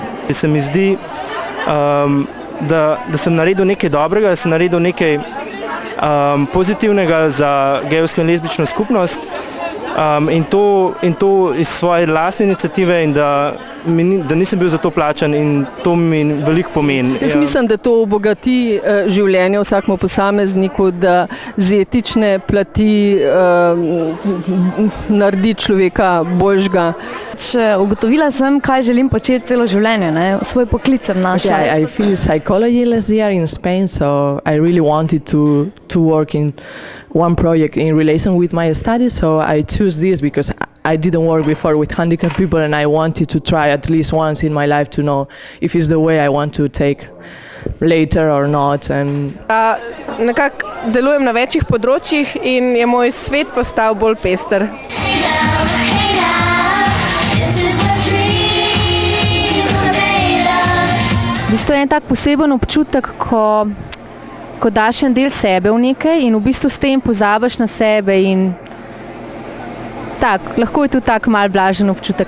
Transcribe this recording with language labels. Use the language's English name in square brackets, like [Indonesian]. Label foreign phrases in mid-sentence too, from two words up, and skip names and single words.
[Slovenian] Se mi zdi, da sem naredil nekaj dobrega, da sem naredil nekaj pozitivnega za gejevsko in lezbično skupnost in to iz svoje lastne iniciative in da nisem bil za to plačan in to mi veliko pomeni. Jaz mislim, da to obogati življenje vsakemu posamezniku, da z etične plati naredi človeka boljšega. Ugotovila sem, kaj želim početi celo življenje, svoj poklic sem našla. [English] I finished psychology last year in Spain, so I really wanted to work in one project in relation with my studies, so I choose this because I didn't work before with handicapped people and I wanted to try at least once in my life to know if it's the way I want to take later or not. [Slovenian] Nekako delujem na večjih področjih in je moj svet postal bolj pester. V bistvu je en tak poseben občutek, ko daš en del sebe v nekaj in v bistvu s tem pozabiš na sebe in lahko je tudi tak mal blažen občutek.